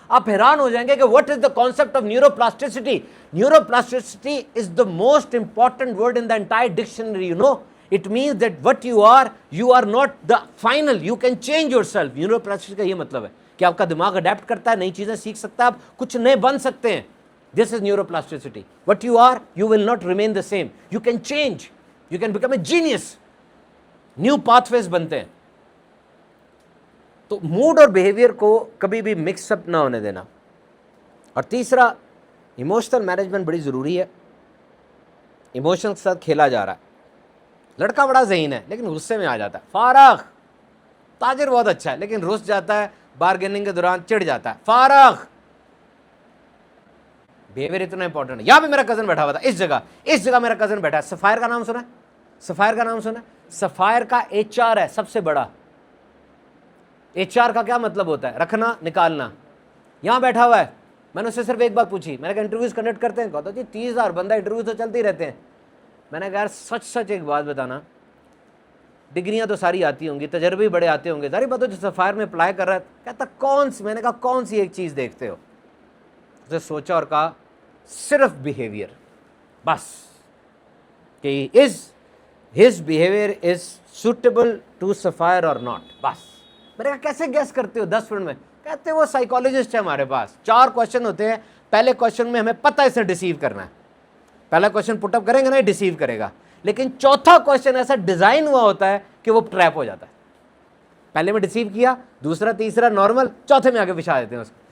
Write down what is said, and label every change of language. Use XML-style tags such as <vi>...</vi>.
<ur>آپ حیران ہو جائیں گے کہ</ur> <en>What is the concept of neuroplasticity. Neuroplasticity is the most important word in the entire dictionary. You know it means that what you are not the final, you can change yourself.</en> <ur>Neuro plasticity کا یہ مطلب ہے کہ آپ کا دماغ adapt کرتا ہے, نئی چیزیں سیکھ سکتا ہے, آپ کچھ نئے بن سکتے ہیں.</ur> <en>This is neuroplasticity. What you are, you will not remain the same, you can change, you can become a genius.</en> <ur>New path ویز بنتے ہیں. تو موڈ اور بیہیویئر کو کبھی بھی مکس اپ نہ ہونے دینا. اور تیسرا, ایموشنل مینجمنٹ بڑی ضروری ہے. ایموشنل کے ساتھ کھیلا جا رہا ہے. لڑکا بڑا ذہین ہے لیکن غصے میں آ جاتا ہے. فارغ. تاجر بہت اچھا ہے لیکن رس جاتا ہے, بارگیننگ کے دوران چڑھ جاتا ہے. فارغ. بیہیویئر اتنا امپورٹنٹ ہے. یہاں پہ میرا کزن بیٹھا ہوا تھا, اس جگہ میرا کزن بیٹھا ہے. سفائر کا نام سنا ہے؟ سفائر کا نام سنا ہے؟ سفائر کا HR ہے سب سے بڑا. HR کا کیا مطلب ہوتا ہے؟ رکھنا, نکالنا. یہاں بیٹھا ہوا ہے. میں نے اس سے صرف ایک بات پوچھی, میں نے کہا انٹرویوز کنڈکٹ کرتے ہیں؟ کہتا جی 30,000 بندہ, انٹرویوز تو چلتے ہی رہتے ہیں. میں نے کہا یار سچ ایک بات بتانا, ڈگریاں تو ساری آتی ہوں گی, تجربے بڑے آتے ہوں گے, ظاہر بات ہو جو سفائر میں اپلائی کر رہا ہے. کہتا کون سی؟ میں نے کہا کون سی ایک چیز دیکھتے ہو؟ اسے سوچا اور کہا صرف بیہیویئر.</ur> <en>بس کہ his behavior is suitable to Sapphire or not.</en> <ur>بس. میں نے کہا کیسے گیس کرتے ہو 10 منٹ میں؟ کہتے وہ سائیکالوجسٹ ہے ہمارے پاس. 4 کوشچن ہوتے ہیں, پہلے کوشچن میں ہمیں پتہ ہے اسے ڈیسیو کرنا ہے. پہلا کوشچن پٹ اپ کریں گے نا, یہ ڈیسیو کرے گا. لیکن چوتھا کوشچن ایسا ڈیزائن ہوا ہوتا ہے کہ وہ ٹریپ ہو جاتا ہے. پہلے میں ڈیسیو کیا, دوسرا تیسرا نارمل, چوتھے میں آگے بچھا دیتے ہیں اس کو.</ur>